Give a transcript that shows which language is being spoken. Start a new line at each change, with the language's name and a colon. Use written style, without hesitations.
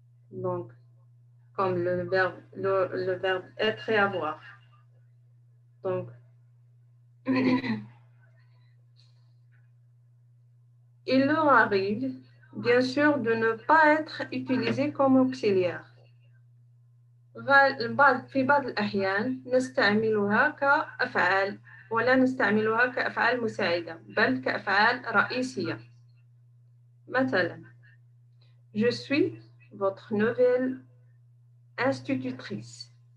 French: Donc, comme le verbe être et avoir. Donc, il leur arrive, bien sûr, de ne pas être utilisé comme auxiliaire.
Arabic: في بعض الأحيان نستعملها كأفعال ولا نستعملها كأفعال مساعدة بل كأفعال رئيسية.
French: مثلا je suis votre nouvelle institutrice.